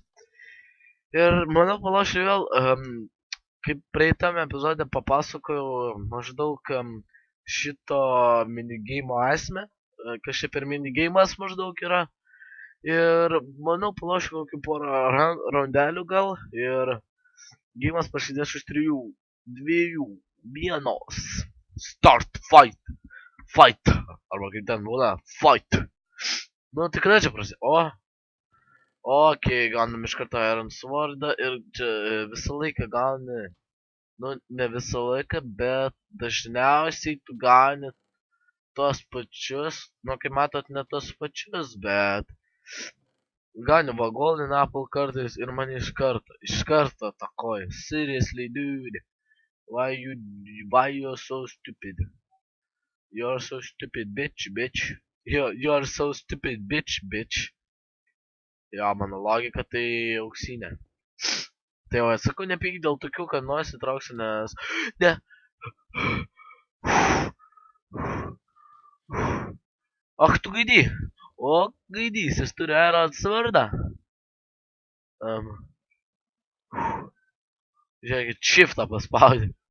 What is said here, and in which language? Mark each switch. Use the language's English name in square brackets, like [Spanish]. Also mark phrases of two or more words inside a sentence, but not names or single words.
[Lithuanian] Ir manau, palašiu vėl, kaip praeitame epizode papasakojau maždaug šito minigeimo esmę, kas čia per minigeimas maždaug yra. Ir manau, palošiu kokį porą raundelių gal. Ir geimas prasidės už 3, 2, 1. [English] Start, fight. Fight. [Lithuanian] Arba kaip ten būna, fight. Nu, tikrai čia prasidės. Okei, gaunam iš karto Iron Swordą. Ir čia visą laiką gauni. Nu, ne visą laiką, bet dažniausiai tu gauni tos pačius. Nu, kaip matot, ne tos pačius, bet gauni va [English] golden apple [Lithuanian] kartais ir man iš karto takoja. [English] Seriously, dude. Why you're so stupid? You're so stupid, bitch. You're so stupid, bitch. [Lithuanian] Jo, mano logika tai auksinė. Tai jau atsakau, nepyk dėl tokių, kad nosį trauksiu, nes... Ne. Ach, tu gaidį. O, gaidys, jis turi Iron Swordą. Žiūrėkit, shiftą paspaudė.